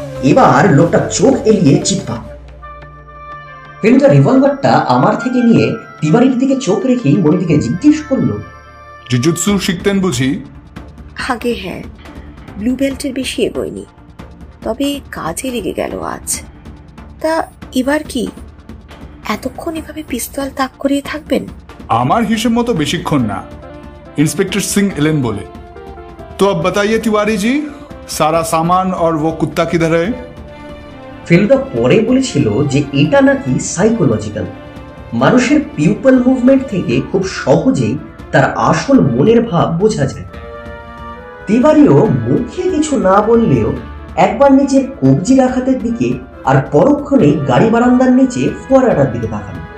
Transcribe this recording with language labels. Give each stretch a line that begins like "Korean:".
Bangla: এবার লোকটা চোখ এলিয়ে চিৎকার। ফেলুদা রিভলভারটা আমার থেকে নিয়ে তিবারির দিকে চোখ রেখেই মনিদিকে জিজ্ঞেস করলো, জুজুৎসু শিখতেন বুঝি? আগে হ্যাঁ, ব্লু বেল্টের বেশি এগোয়নি, তবে কাজে লেগে গেল আজ। তা এবার কি এতক্ষণ এভাবে পিস্তল তাক করিয়ে থাকবেন? আমার হিসেব মতো বেশিক্ষণ না।
Hindi: इंस्पेक्टर सिंह एलन बोले, तो अब बताइए तिवारी जी, सारा सामान और वो कुत्ता किधर है?
Bangla: ফেলুদা পরে বলেছিল যে এটা নাকি সাইকোলজিক্যাল। মানুষের পিউপল মুভমেন্ট থেকে খুব সহজেই তার আসল মনের ভাব বোঝা যায়। তিবারিও মুখে কিছু না বললেও একবার নিচের কবজি রাখাতের দিকে আর পরক্ষণেই গাড়ি বারান্দার নিচে ফোয়ারাটার দিকে তাকাল।